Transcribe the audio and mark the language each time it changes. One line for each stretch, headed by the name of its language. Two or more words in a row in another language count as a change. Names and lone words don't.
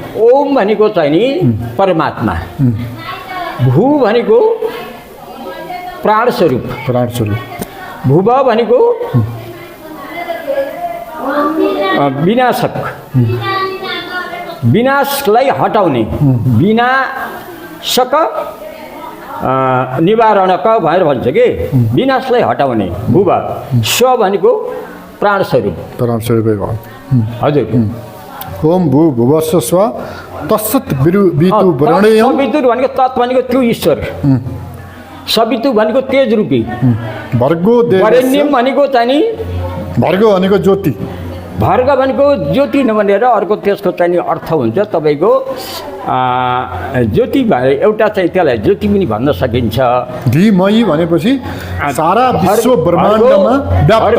Nepali: ओम भनेको चाहिँ नि परमात्मा, भू भनेको प्राण स्वरूप, भुव भनेको विनाशक, विनाशलाई हटाउने, विनाशक निवारणक भनेर भन्छ कि विनाशलाई हटाउने भुव। स्व भनेको प्राण स्वरूप, हजुर।
Sanskrit: ओम भू भुवस्सुः स्व तत्सवितु वरेण्यं।
Nepali: सवितुर भनेको तत् भनेको त्यो ईश्वर, सवितु भनेको तेज रूपी,
Sanskrit: भर्गो देवस्य
Nepali: वरेण्यम भनेको चाहिँ नि भर्गो भनेको ज्योति, भर्ग भनेको ज्योति नभनेर अर्को त्यसको चाहिँ नि अर्थ हुन्छ तपाईँको ज्योति भए एउटा चाहिँ त्यसलाई ज्योति पनि भन्न सकिन्छ। धीमहि भनेपछि सारा विश्व ब्रह्माण्डमा व्याप्त।